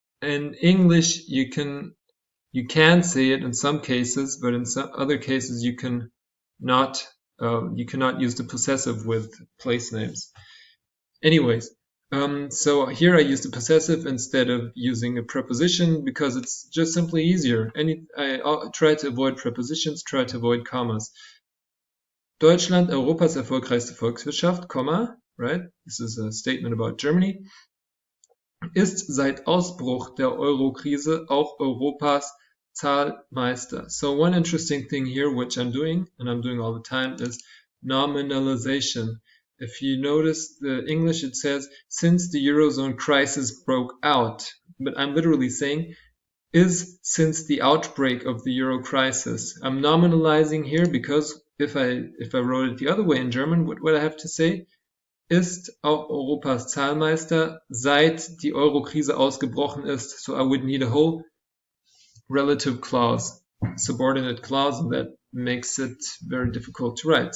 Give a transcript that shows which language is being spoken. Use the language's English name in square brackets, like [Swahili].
[English] In English, you can say it in some cases, but in some other cases you cannot use the possessive with place names. Anyways, so here I use the possessive instead of using a preposition because it's just simply easier. I try to avoid prepositions, try to avoid commas. [German] Deutschland, Europas erfolgreichste Volkswirtschaft, right? [English] This is a statement about Germany. [German] Ist seit Ausbruch der Euro-Krise auch Europas Zahlmeister. [English] So one interesting thing here, which I'm doing, and I'm doing all the time, is nominalization. If you notice the English, it says, since the Eurozone crisis broke out. But I'm literally saying, is since the outbreak of the Euro crisis. I'm nominalizing here because if I wrote it the other way in German, what would I have to say? [German] Ist auch Europas Zahlmeister, seit die Euro-Krise ausgebrochen ist. [English] So I would need a whole relative clause, subordinate clause, and that makes it very difficult to write.